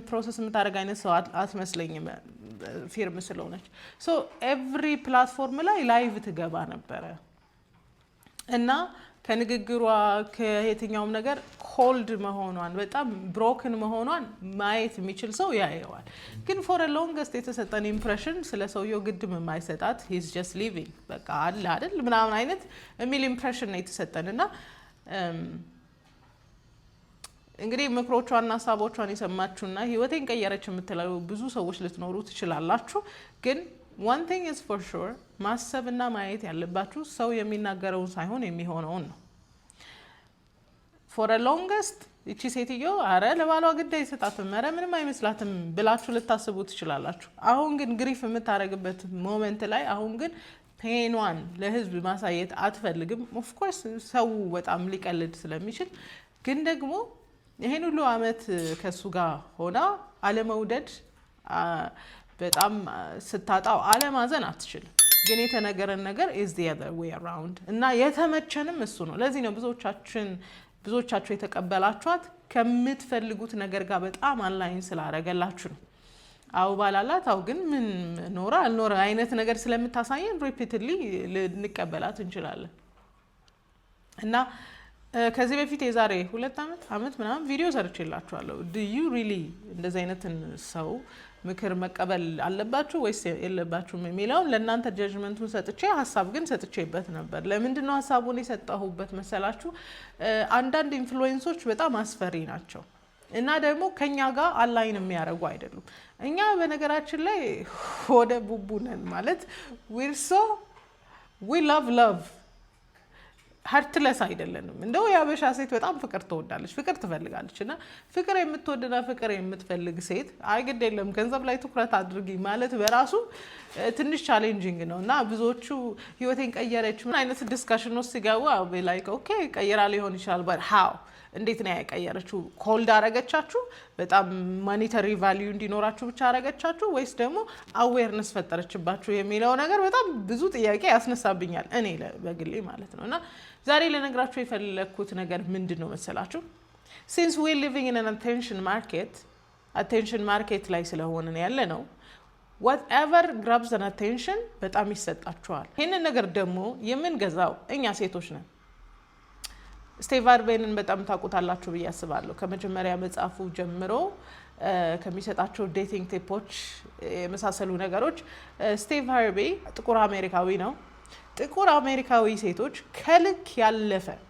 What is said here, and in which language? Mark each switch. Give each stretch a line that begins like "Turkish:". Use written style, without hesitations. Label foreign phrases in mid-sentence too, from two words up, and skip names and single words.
Amharic: ፕሮሰስ የምታደርግ አይነት ሰው አትመስለኝም ፊርም ስለሆነች።
English: every platform
Amharic: ላይ ላይቭ ትገባ ነበረ እና ከንግግሯ ከየትኛውም ነገር ኮልድ መሆኗን በጣም ብሮክን መሆኗን ማየት የሚችል ሰው ያየዋል። ግን
English: for longest
Amharic: የተሰጠን ኢምፕሬሽን ስለ ሰውየው ግድም የማይሰጣት
English: he's just living
Amharic: በቃ አለ አይደል ምናምን አይነት የሚል ኢምፕሬሽን ነው የተሰጠን እና እንግዲህ ምክሮቿና ሀሳቦቿን የሰማችሁና ህይወቴን ቀየረች የምትለው ብዙ ሰዎች ልትኖሩ ትችላላችሁ። ግን
English: one thing is for sure
Amharic: ማሰብና ማየት ያለባችሁ ሰው የሚናገረውን ሳይሆን የሚሆነውን ነው።
English: for a longest
Amharic: እቺ ሴትዮ አረ ለባሏ ግዳይ ሰጣትም አረ ምንም አይመስላትም ብላችሁ ልታስቡ ትችላላችሁ። አሁን ግን ግሪፍ የምታረግበት ሞመንት ላይ አሁን ግን ፔኗን ለህዝብ ማሳየት አትፈልግም።
English: of course
Amharic: ሰው በጣም ሊቀልድ ስለሚችል ግን ደግሞ ይሄን ሁሉ አመት ከሱ ጋር ሆና አለመውደድ በጣም ስታጣው አለማዘን አትችልም። ግን የተነገረን ነገር
English: is the other way around
Amharic: እና የተመቸንም እሱ ነው። ለዚህ ነው ብዙዎቻችሁ የተቀበላችኋት ከምትፈልጉት ነገር ጋር በጣም አላይን ስላረገላችሁ ነው። አው ባላላት አው ግን ምን ኖራ አልኖራ አይነት ነገር ስለምታሳየን ሪፒትሊ ልንቀበላት እንችላለን። እና ከዚህ በፊት የዛሬ 2 አመት ምናምን ቪዲዮ ሰርቼላችኋለሁ።
English: do you really
Amharic: እንደዚህ አይነትን ሰው ምክር መቀበል አለባችሁ ወይስ የለባችሁም የሚለውን ለእናንተ ጀጅመንቱን ሰጥቼ ሀሳብ ግን ሰጥቼበት ነበር። ለምንድነው ሀሳቡን የሰጠሁበት መሰላችሁ? አንዳንድ ኢንፍሉዌንሶች በጣም አስፈሪ ናቸው እና ደግሞ ከኛ ጋር አላይን የሚያደርጉ አይደሉም። እኛ በነገራችን ላይ ወደ ቡቡ ነን ማለት
English: we love
Amharic: ሀርትለስ አይደለንም። እንደው ያበሻ ሴት በጣም ፍቅር ትወዳለች፣ ፍቅር ትፈልጋለች እና ፍቅር የምትወድና ፍቅር የምትፈልግ ሴት አይግድ የለም ገንዘብ ላይ ትኩረት አድርጊ ማለት በራሱ ትንሽ ቻሌንጂንግ ነው እና ብዙዎቹ ህይወቴን ቀየረች ምን አይነት ዲስካሽን ውስጥ ሲገቡ
English: like okay
Amharic: ቀየራ ሊሆን ይችላል
English: but how
Amharic: እንዴት ነው ያቀየረችው? ኮልድ አረገቻችሁ? በጣም
English: monetary value
Amharic: እንዲኖራችሁ ብቻ አረገቻችሁ ወይስ ደግሞ አዌርነስ ፈጠረችባችሁ የሚለው ነገር በጣም ብዙ ጥያቄ ያስነሳብኛል እኔ በግሌ ማለት ነው። እና ዛሬ ለነግራችሁ የፈለኩት ነገር ምንድነው መሰላችሁ?
English: since we living in an attention market
Amharic: ላይ ስለሆነ ያለ ነው
English: whatever grabs an attention
Amharic: በጣም ይሰጣችኋል። ይሄንን ነገር ደግሞ የምንገዛው እኛ ሴቶች ነን። ስቲቭ ሃርቬይን በጣም ታውቁታላችሁ ብዬ አስባለሁ። ከመጀመሪያ መጽሐፉ ጀምሮ ከሚሰጣቸው ዴቲንግ ቲፖች የመሳሰሉ ነገሮች ስቲቭ ሃርቬይ ጥቁር አሜሪካዊ ነው። ጥቁር አሜሪካዊ ሴቶች ከልክ ያለፈ